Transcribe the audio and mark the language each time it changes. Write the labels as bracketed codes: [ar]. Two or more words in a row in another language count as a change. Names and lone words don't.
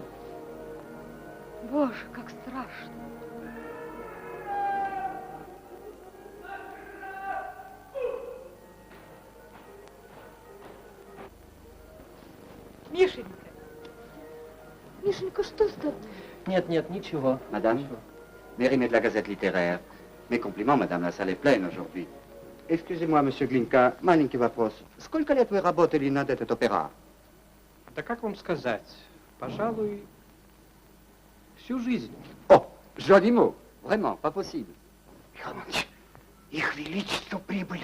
[ru] Боже, как страшно. Мишенька. Мишенька, что с тобой? Нет, нет, ничего. [fr] Madame, Mérimée de la Gazette littéraire. Mes compliments, madame, la salle est pleine aujourd'hui. Excusez-moi, monsieur Glinka, [ru] маленький вопрос. Сколько лет вы работали над этот опера? Да как вам сказать? Пожалуй, всю жизнь. О, [fr] joli mot. Vraiment, pas possible. [ru] Михаил Иванович, их величество прибыли.